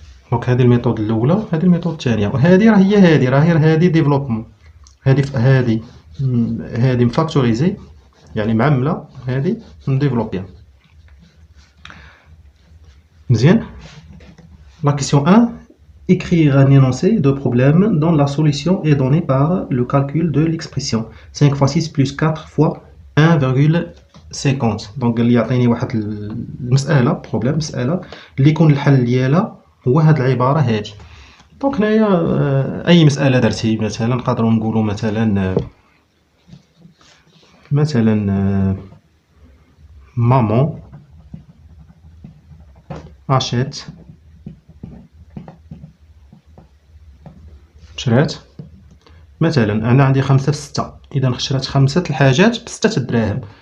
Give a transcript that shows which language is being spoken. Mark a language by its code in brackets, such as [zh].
[ar] دونك هذه الميثود الاولى وهذه الميثود الثانيه. وهذه راه هي هذه ديفلوبمون. هذه مفاكتوريزي يعني معمله، هذه نديفلوبيها مزيان. [fr] La question 1. Écrire un énoncé de problème dont la solution est donnée par le calcul de l'expression 5 fois 6 plus 4 fois 1,50. [ar] Donc قال لي يعطيني واحد المساله بروبليم، مساله اللي يكون الحل ديالها هو هاد العباره هذه. دونك هنايا اي مساله درتي مثلا نقدروا نقولوا مثلا [fr] maman achète [ar] شرات مثلا انا عندي 5 في 6، اذا شرات 5 الحاجات ب 6 دراهم.